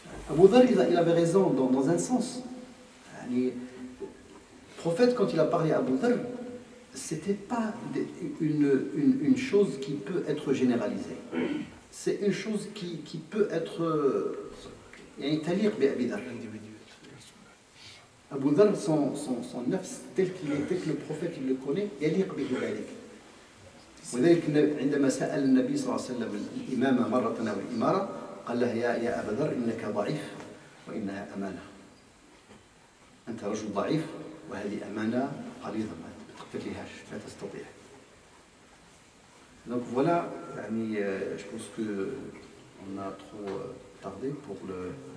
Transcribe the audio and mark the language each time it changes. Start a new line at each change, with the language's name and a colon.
French: Abu Dharr il avait raison dans un sens. Le prophète quand il a parlé à Abu Dharr, c'était pas une chose qui peut être généralisée. C'est une chose qui peut être
Arabic: تليق بأبي ذر.
French: Abu Dharr, son nafs tel qu'il est, tel que le prophète il le connaît,
Arabic: يليق به ذلك. وذلك عندما سأل النبي صلى الله عليه وسلم الإمامة مرة أو الإمارة قال له يا أبا ذر إنك ضعيف وإنها أمانة. أنت رجل ضعيف وهذه أمانة غليظة ما تقتلهاش لا تستطيع.
French: Donc voilà, je pense que on a trop tardé pour le.